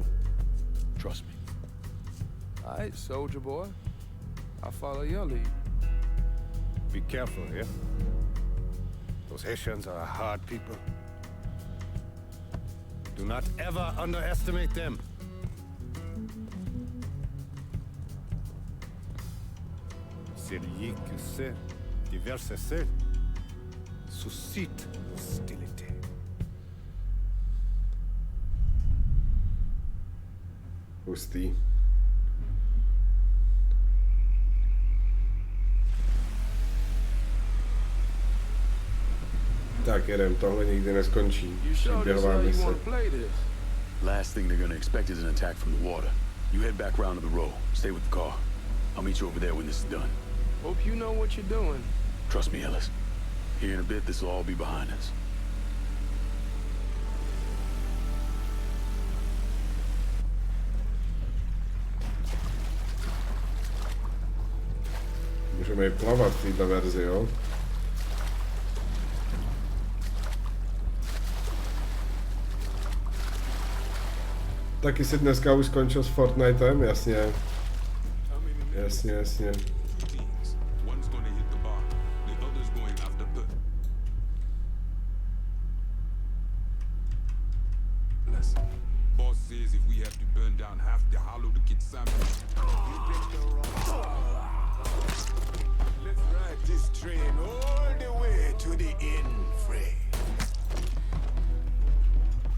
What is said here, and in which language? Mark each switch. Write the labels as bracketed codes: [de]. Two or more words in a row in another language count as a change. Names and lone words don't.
[en] Trust me. All right, soldier boy. I'll follow your lead. Be careful, yeah? Those Haitians are a hard people. Do not ever underestimate them. [fr] Celui qui sait diverser suscite hostilité. [cs] Hustý. Tak jedem, tohle nikdy neskončí. Příběhová mise. [en] Last thing they're gonna expect is an attack from the water. You head back around to the row. Stay with the car. I'll meet you over there when this is done. Hope you know what you're doing. Trust me, Ellis. Here in a bit, this will all be behind us. [cs] Můžeme i plavat v této verzi, jo? Taky si dneska už skončil s Fortnitem, jasně. Jasně, jasně. [en] Boss says if we have to burn down half the Hollow to get Sammy. Let's ride this train all the way to the end, Frey.